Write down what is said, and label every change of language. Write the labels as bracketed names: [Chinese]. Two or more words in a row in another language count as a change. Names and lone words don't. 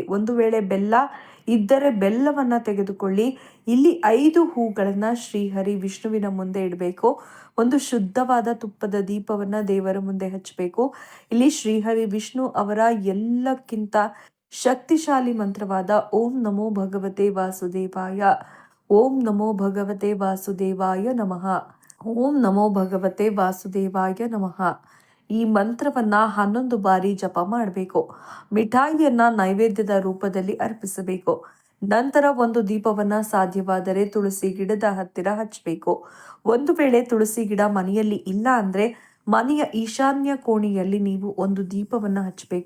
[Kannada] ಒಂದು ವೇಳೆ ಬೆಲ್ಲ ಇದ್ದರೆ ಬೆಲ್ಲವನ್ನ ತೆಗೆದುಕೊಳ್ಳಿ. ಇಲ್ಲಿ 5 ಹೂಗಳನ್ನ ಶ್ರೀಹರಿ ವಿಷ್ಣುವಿನ ಮುಂದೆ ಇಡಬೇಕು. ಒಂದು ಶುದ್ಧವಾದ ತುಪ್ಪದ ದೀಪವನ್ನ ದೇವರ ಮುಂದೆ ಹಚ್ಚಬೇಕು. ಇಲ್ಲಿ ಶ್ರೀಹರಿ ವಿಷ್ಣು ಅವರ ಎಲ್ಲಕ್ಕಿಂತ ಶಕ್ತಿಶಾಲಿ ಮಂತ್ರವಾದ [Sanskrit] ಓಂ ನಮೋ ಭಗವತೆ ವಾಸುದೇವಾಯ, ಓಂ ನಮೋ ಭಗವತೆ ವಾಸುದೇವಾಯ ನಮಃ, ಓಂ ನಮೋ ಭಗವತೆ ವಾಸುದೇವಾಯ ನಮಃ [Kannada] ಈ ಮಂತ್ರವನ್ನ 11 ಬಾರಿ ಜಪ ಮಾಡಬೇಕು. ಮಿಠಾಯಿಯನ್ನ ನೈವೇದ್ಯದ ರೂಪದಲ್ಲಿ ಅರ್ಪಿಸಬೇಕು. ನಂತರ ಒಂದು ದೀಪವನ್ನ ಸಾಧ್ಯವಾದರೆ ತುಳಸಿ ಗಿಡದ ಹತ್ತಿರ ಹಚ್ಚಬೇಕು. ಒಂದು ವೇಳೆ ತುಳಸಿ ಗಿಡ ಮನೆಯಲ್ಲಿ ಇಲ್ಲ ಅಂದ್ರೆ ಮನೆಯ ಈಶಾನ್ಯ ಕೋಣೆಯಲ್ಲಿ ನೀವು ಒಂದು ದೀಪವನ್ನ ಹಚ್ಚಬೇಕು.